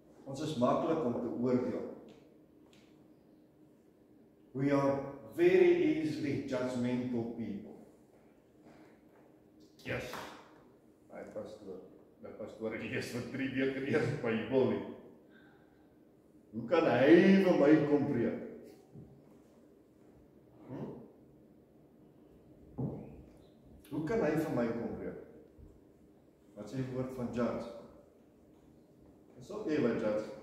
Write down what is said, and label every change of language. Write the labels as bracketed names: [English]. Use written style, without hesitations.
[Afrikaans] Ons is maklik om te oordeel. [English] We are very easily judgmental people. Yes. [Afrikaans] Hy pastoor lees vir 3 weke eers Bybel nie. Hoe kan hy vir my kom preek? Hoe kan hy vir my kom preek? Wat sê die woord van judge? Dis ook jy wat judge.